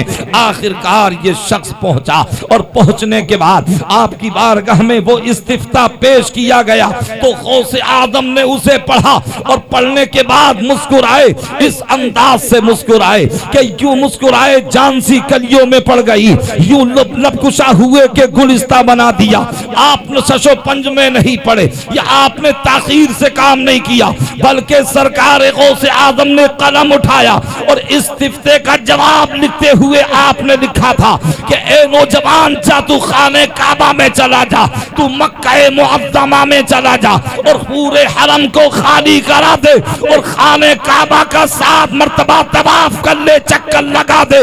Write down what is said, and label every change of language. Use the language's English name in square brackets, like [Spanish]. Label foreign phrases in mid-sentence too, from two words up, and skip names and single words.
[Urdu] آخرکار یہ شخص پہنچا، اور پہنچنے کے بعد آپ کی بارگاہ میں وہ استفتاء پیش کیا گیا تو غوث اعظم نے اسے پڑھا، اور پڑھنے کے بعد مسکرائے، اس انداز سے مسکرائے کہ یوں مسکرائے جان سی کلیوں میں پڑ گئی، یوں لب کشا ہوئے کہ گلستہ بنا دیا۔ آپ نے شش و پنج میں نہیں پڑھے، یا آپ نے تاخیر سے کام نہیں کیا، بلکہ سرکار غوث اعظم نے قلم اٹھایا اور استفتاء کا جواب لکھتے ہوئے آپ نے لکھا تھا کہ اے نوجوان جا تو خانہ کعبہ میں چلا جا، تو مکہ معظمہ میں چلا جا اور پورے حرم کو خالی کرا دے، اور خانہ کعبہ کا 7 مرتبہ طواف کر لے، چکر لگا دے۔